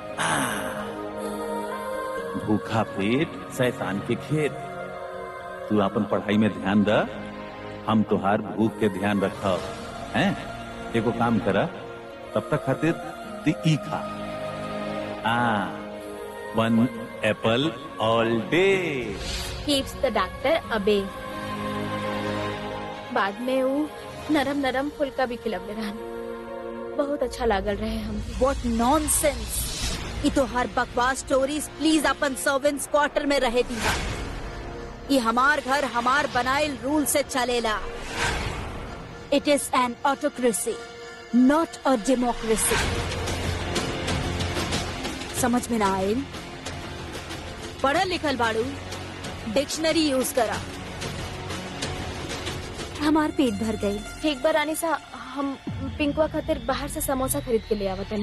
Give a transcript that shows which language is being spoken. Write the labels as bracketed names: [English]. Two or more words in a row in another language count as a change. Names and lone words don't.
[Bhojpuri] भूखा पेट शैतान के खेत। तू अपन पढ़ाई में ध्यान द, हम तोहार भूख के ध्यान रखब। हैं, एगो काम करा, तब तक खातिर तू ई खा। [English] 1 apple all day keeps the doctor away. [Bhojpuri] बाद में वो नरम नरम फुल्का भी खिलवले रहन, बहुत अच्छा लागल रहे हम। [English] What nonsense, [Bhojpuri] ये तो हर बकवास स्टोरीज प्लीज अपन [English] servants quarter [Bhojpuri] में रहे दी। ये हमार घर हमार बनाइल रूल से चलेला। [English] It is an autocracy, not a democracy. [Bhojpuri] समझ में ना आए? पढ़ल लिखल बाड़ू, [English] dictionary use [Bhojpuri] करा। हमार पेट भर गई। ठीक बा रानी सा, हम पिंकुआ खातिर बाहर से समोसा खरीद के ले आवतनी।